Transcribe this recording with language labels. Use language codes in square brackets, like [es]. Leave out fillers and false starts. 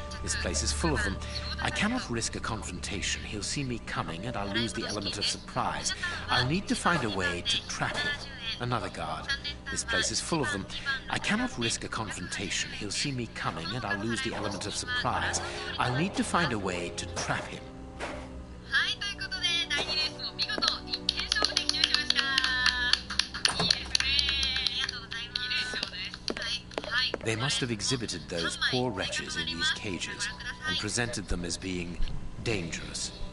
[en] This place is full of them. I cannot risk a confrontation. He'll see me coming and I'll lose the element of surprise. I'll need to find a way to trap him. Another guard. This place is full of them. I cannot risk a confrontation. He'll see me coming and I'll lose the element of surprise. I'll need to find a way to trap him. [ja] はい、ということで第2レースも見事一見勝負で決めました。いいですね。ありがとうございます。いいレースです。はい。 [en] They must have exhibited those poor wretches in these cages and presented them as being dangerous.